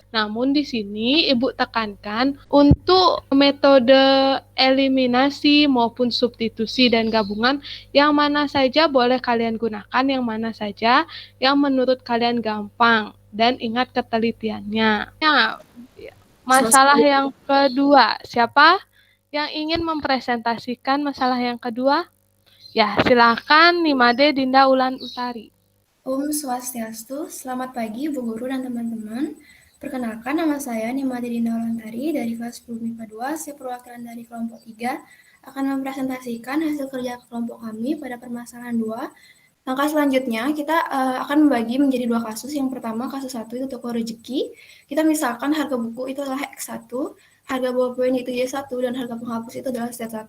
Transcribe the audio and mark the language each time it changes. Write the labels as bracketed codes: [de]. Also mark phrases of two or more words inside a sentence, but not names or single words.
[id] Namun di sini Ibu tekankan untuk metode eliminasi maupun substitusi dan gabungan, yang mana saja boleh kalian gunakan, yang mana saja yang menurut kalian gampang, dan ingat ketelitiannya. Nah, masalah yang kedua, siapa yang ingin mempresentasikan masalah yang kedua? Ya, silakan Nimade Dinda Ulan Utari. [ban] Om Swastiastu, [id] selamat pagi Bu Guru dan teman-teman. Perkenalkan, nama saya Nimade Dinda Ulan Utari dari kelas 10 MIPA 2. Saya perwakilan dari kelompok 3 akan mempresentasikan hasil kerja kelompok kami pada permasalahan 2. Langkah selanjutnya, kita akan membagi menjadi 2 kasus. Yang pertama, kasus 1 itu toko rezeki. Kita misalkan harga buku itu adalah X1, harga ballpoint itu Y1, dan harga penghapus itu adalah Z1.